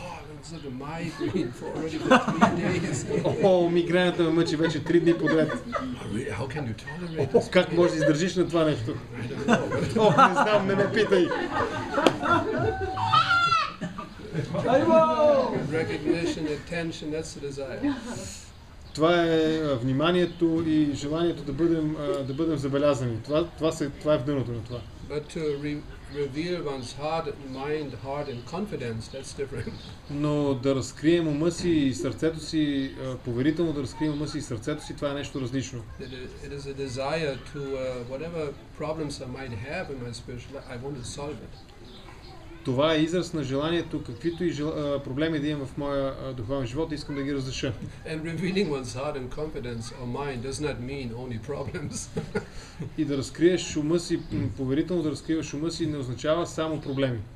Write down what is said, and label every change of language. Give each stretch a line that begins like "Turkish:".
English: Oh, I've got a migraine for already for 3 days.
Bulgarian: О, мигрената ме мъчи вече 3 дни подред.
English: How can you tolerate
Bulgarian: О,
English: this?
Bulgarian: как можеш да издържиш на това нещо?
English: I don't know.
Bulgarian: О, не знам, не ме питай.
English: Recognition, attention, that's the desire.
Bulgarian: Това е вниманието и желанието да бъдем забелязани. Това е в дъното на това.
English: But to reveal one's heart and mind, heart and confidence, that's different.
Bulgarian: Но да разкрием ума си и сърцето си, поверително да разкрием ума си и сърцето си, това е нещо различно.
English: It is a desire to, whatever problems I might have in my spiritual life, I want to solve it.
Bulgarian: Това е израз на желанието, каквито и проблеми да имам в моя духовен живот, искам да ги разреша.
English: And revealing one's heart and confidence or mind does not mean only problems.
Bulgarian: И да разкриеш ума си, поверително да разкриваш ума си, не означава само проблеми.